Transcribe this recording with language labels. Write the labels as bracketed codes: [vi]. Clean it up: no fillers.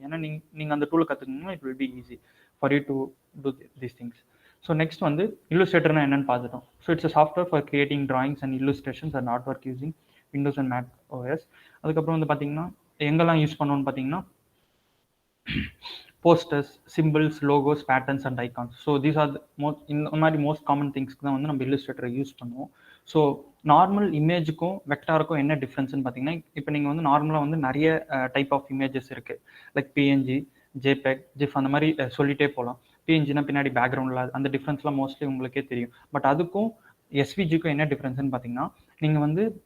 [ta] ஏன்னா நீங்கள் அந்த டூலை கற்றுக்கிங்கன்னா [en] It will be easy for you to do these things. So next [ta] வந்து இல்லுஸ்ட்ரேட்டர்னா என்னன்னு பார்த்துட்டோம். [en] So it's a software for creating drawings and illustrations and art work using Windows and macOS. [ta] அதுக்கப்புறம் வந்து பார்த்தீங்கன்னா எங்கெல்லாம் யூஸ் பண்ணோன்னு பார்த்தீங்கன்னா [en] posters, symbols, logos, patterns and icons. So these are the most common things [ta] தான் வந்து நம்ம இல்லுஸ்ட்ரேட்டரை யூஸ் பண்ணுவோம். ஸோ நார்மல் இமேஜுக்கும் வெக்டாருக்கும் என்ன டிஃப்ரென்ஸ்னு பார்த்தீங்கன்னா, இப்போ நீங்கள் வந்து நார்மலாக வந்து நிறைய டைப் ஆஃப் இமேஜஸ் இருக்குது. பிஎன்ஜி, ஜேபெக், ஜிஃப் அந்த மாதிரி சொல்லிட்டே போகலாம். பிஎன்ஜினா பின்னாடி பேக்ரவுண்டில் அந்த டிஃப்ரென்ஸ்லாம் மோஸ்ட்லி உங்களுக்கே தெரியும். பட் அதுக்கும் எஸ்விஜிக்கும் என்ன டிஃப்ரென்ஸ்னு பார்த்தீங்கன்னா, நீங்கள் வந்து